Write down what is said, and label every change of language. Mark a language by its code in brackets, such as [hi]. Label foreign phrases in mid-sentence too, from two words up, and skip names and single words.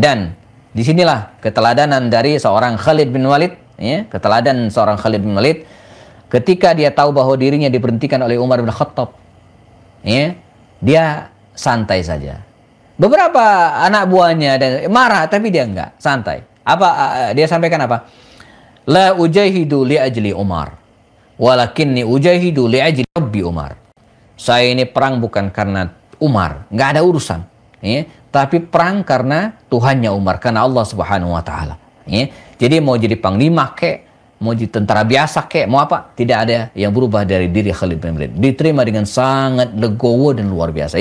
[id] Dan disinilah keteladanan dari seorang Khalid bin Walid, ya, keteladan seorang Khalid bin Walid, ketika dia tahu bahwa dirinya diberhentikan oleh Umar bin Khattab, ya, dia santai saja. Beberapa anak buahnya dan marah, tapi dia enggak, santai. Apa dia sampaikan apa? [ar] لا أجاهد لأجل عمر، ولكني أجاهد لأجل رب عمر. [id] Saya ini perang bukan karena Umar, nggak ada urusan, ya. Tapi perang karena Tuhannya Umar, karena Allah [ar] سبحانه وتعالى. [id] Ya. Jadi mau jadi panglima kek, mau jadi tentara biasa kek, mau apa? Tidak ada yang berubah dari diri Khalid bin Walid. Diterima dengan sangat legowo dan luar biasa.